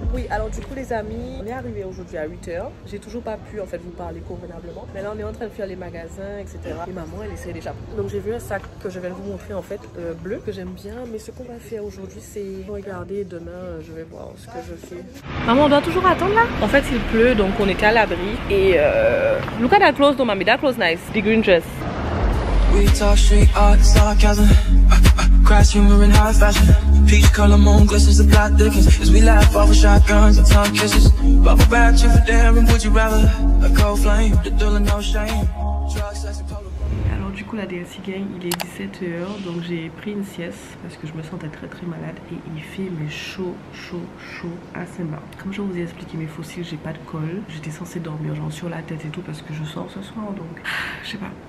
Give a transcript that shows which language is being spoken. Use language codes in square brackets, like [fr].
[fr] Alors du coup les amis, on est arrivé aujourd'hui à 8h. J'ai toujours pas pu en fait vous parler convenablement. Mais là on est en train de faire les magasins, etc. Et maman elle essaie déjà. Donc j'ai vu un sac que je vais vous montrer en fait, bleu, que j'aime bien. Mais ce qu'on va faire aujourd'hui c'est regarder. Demain je vais voir ce que je fais. Maman on doit toujours attendre là. En fait il pleut donc on était à l'abri. [en] Et look at that clothes though mommy, that clothes nice. The green dress. We talk street art, sarcasm, crass humor in high fashion. Peach color moon glistens the plot thickens as we laugh over shotguns and tongue kisses. Bubble bath, you for daring, would you rather? A cold flame, the thrill and no shame. Drugs, sex and polar. [fr] Alors du coup la DLC gang il est 17h donc j'ai pris une sieste parce que je me sentais très malade et il fait mais chaud à Saint-Barth. Comme je vous ai expliqué mes fossiles j'ai pas de colle, j'étais censée dormir genre sur la tête et tout parce que je sors ce soir donc je sais pas.